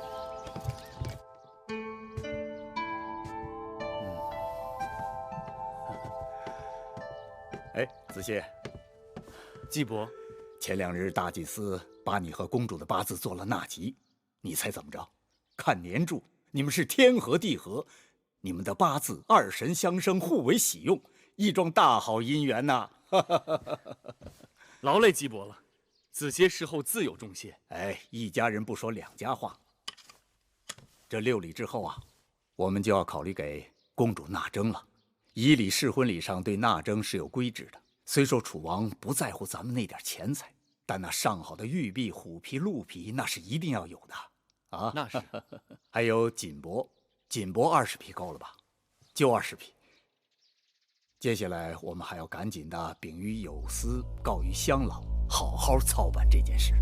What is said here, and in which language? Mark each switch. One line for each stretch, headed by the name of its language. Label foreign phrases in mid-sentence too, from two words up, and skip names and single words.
Chinese: 哎，子歇，季伯，前2日大祭司把你和公主的八字做了纳吉，你猜怎麼着？看年柱，你們是天合地合，你們的八字2神相生，互為喜用，一樁大好姻緣吶！勞累季伯了，子歇事後自有重謝。哎，一家人不說兩家話。這6禮之後啊，我們就要考慮給公主納征了。以禮試婚禮上對納征是有規制的。雖說楚王不在乎咱們那點錢財，但那上好的玉璧、虎皮、鹿皮，那是一定要有的啊。那是。還有錦帛，20匹夠了吧？就20匹。接下來我們還要趕緊的禀於有司，告於鄉老，好好操辦這件事。